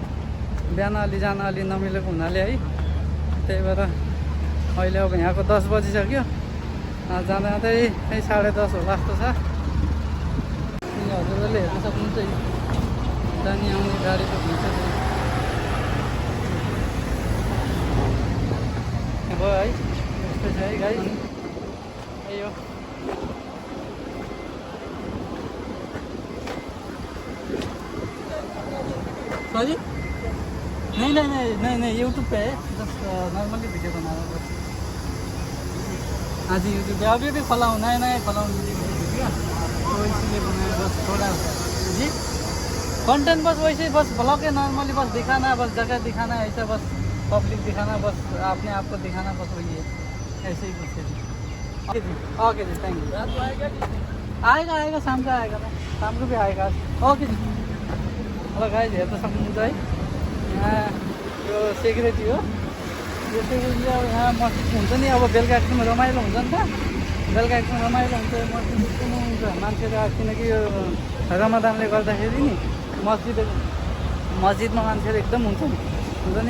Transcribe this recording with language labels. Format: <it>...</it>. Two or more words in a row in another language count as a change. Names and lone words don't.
<ne>बिहान जान नमिलेको हुनाले है, त्यही भएर अहिले अब यहाँको 10 बजिसक्यो। जाँदा जाँदै 10:30 होला जस्तो छ। हजुरहरूले हेर्न सक्नुहुन्छ जाने आउने गाडीको भिड भयो है। यस्तै छ है गाइस, यही हो।</ne> <hi>सॉरी नहीं यूट्यूब पे है,</hi> <en>just normally</en> <hi>वीडियो बना रहा हूँ। हाँ जी यूट्यूब पे अभी भी खोला हूँ, नया खोला हूँ वीडियो, तो इसलिए बनाया बस थोड़ा जी। कंटेंट बस वैसे बस ब्लॉग है नॉर्मली, बस दिखाना, बस जगह दिखाना है ऐसा, बस पब्लिक दिखाना, बस अपने आप को दिखाना, बस वही है, ऐसे ही कुछ है। ओके जी</hi> <en>thank you.</en> <hi>आएगा शाम का आएगा, शाम को भी आएगा। ओके जी।</hi> <ne>हेलो गाइस, हेर्न सक्नुहुन्छ है। यहाँ यो सेक्युरिटी हो। यो सेक्युरिटी अब यहाँ मस्जिद हुन्छ नि, अब बेलुका एकदम रमाइलो हुन्छ नि त। बेलुका एकदम रमाइलो हुन्छ, मस्जिद एकदम हुन्छ मान्छेहरू, किनकि यो रमजानले गर्दाखेरि नि मस्जिदमा मान्छेहरू एकदम हुन्छ नि।</ne>